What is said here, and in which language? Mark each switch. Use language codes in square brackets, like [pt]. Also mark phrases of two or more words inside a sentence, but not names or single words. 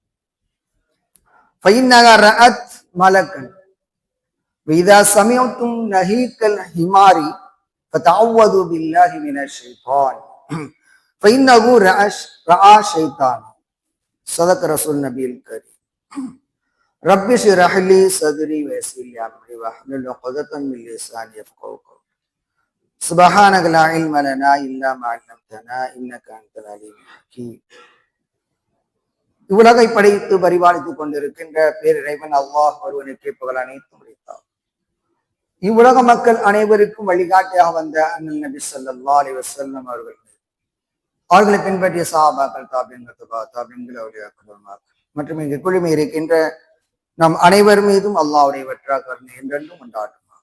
[ar] فإنها رأت ملكا وإذا سمعتم نهيك الحمار فتعوذوا بالله من الشيطان فإنه رأى شيطان. صدق رسول النبي الكريم. رب اشرح لي صدري ويسر لي أمري واحلل عقدة من لساني يفقهوا قولي. سبحانك لا علم لنا إلا ما علمتنا إنك أنت العليم الحكيم. [ta] இவ்வுலகை படைத்து பரிபாலித்துக் கொண்டிருக்கின்ற பேரிறைவன் அல்லாஹ் ஒருவனுக்கே புகழ் அனைத்தும் உரித்தார். இவ்வுலக மக்கள் அனைவருக்கும் வழிகாட்டியாக வந்த அண்ணல் நபி [ar] صلى الله عليه وسلم [ta] அவர்களை பின்பற்றிய சஹாபாக்கள், தாபியீன்கள், அவுலியாக்கள் மற்றும் இங்கு குழுமி இருக்கின்ற நம் அனைவர் மீதும் அல்லாஹ்வுடைய வெற்றா கருணை என்றென்றும் உண்டாகும்.